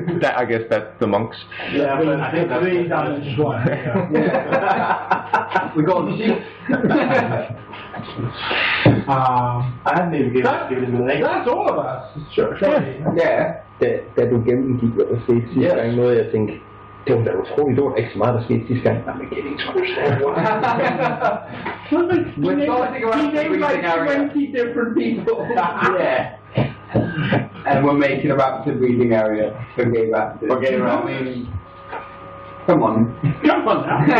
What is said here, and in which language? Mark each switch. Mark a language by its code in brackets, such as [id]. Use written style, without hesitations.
[en] That, I guess that's the monks. Yeah, but I think that's the damage one. We got the sheep. I hadn't even given the name. That's all of us. Sure. Yeah. [da] Da du gennemgik, hvad der skete sidste gang, noget jeg tænkte, Det var da utroligt, det var ikke så meget, der skete sidste gang. [en] I'm beginning to understand why. He named like 20 different people. Yeah. And we're making a rapid breathing area for gay raptors. For gay raptors. I mean, come on. Come on now.